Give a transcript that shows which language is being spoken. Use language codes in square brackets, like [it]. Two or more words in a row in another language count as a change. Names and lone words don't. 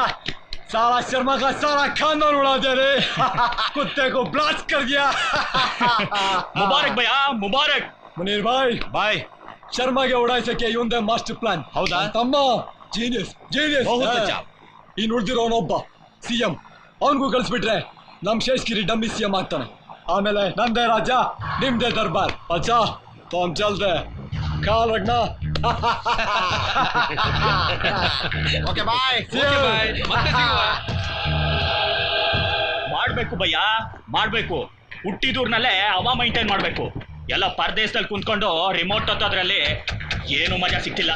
[hi] सारा शर्मा का सारा खानदान उड़ा जा रे। कुत्ते को ब्लास्ट कर दिया। मुबारक भय्या, मुबारक. [kn] ಮುನೀರ್ ಬಾಯ್ ಶರ್ಮಾಗೆ ಉಡಾಯಿಸಕ್ಕೆ ಇವಂದೇ ಮಾಸ್ಟರ್ ಪ್ಲಾನ್. ಹೌದಾ? ತಮ್ಮ ಜೀನಿಯಸ್ ಜೀನಿಯಸ್. ಇನ್ನು ಉಳಿದಿರೋನೊಬ್ಬ CM. ಅವನಿಗೂ ಕಳಿಸ್ಬಿಟ್ರೆ ನಮ್ ಶೇಷ್ಗಿರಿ ಡಮ್ಮಿ CM ಆಗ್ತಾನೆ. ಆಮೇಲೆ ನಂದೇ ರಾಜ್ಯ, ನಿಮ್ದೇ ದರ್ಬಾರ್. [hi] अच्छा तो हम चलते हैं. ख्याल रखना. [en] okay bye. [kn] ಮಾಡ್ಬೇಕು ಭಯ್ಯ, ಮಾಡ್ಬೇಕು. ಹುಟ್ಟಿದೂರ್ನಲ್ಲೇ ಅವ ಮೈಂಟೈನ್ ಮಾಡ್ಬೇಕು. ಎಲ್ಲ ಪರದೇಶದಲ್ಲಿ ಕುಂತ್ಕೊಂಡು ರಿಮೋಟ್ ಹತ್ತೋದ್ರಲ್ಲಿ ಏನು ಮಜಾ ಸಿಕ್ತಿಲ್ಲ.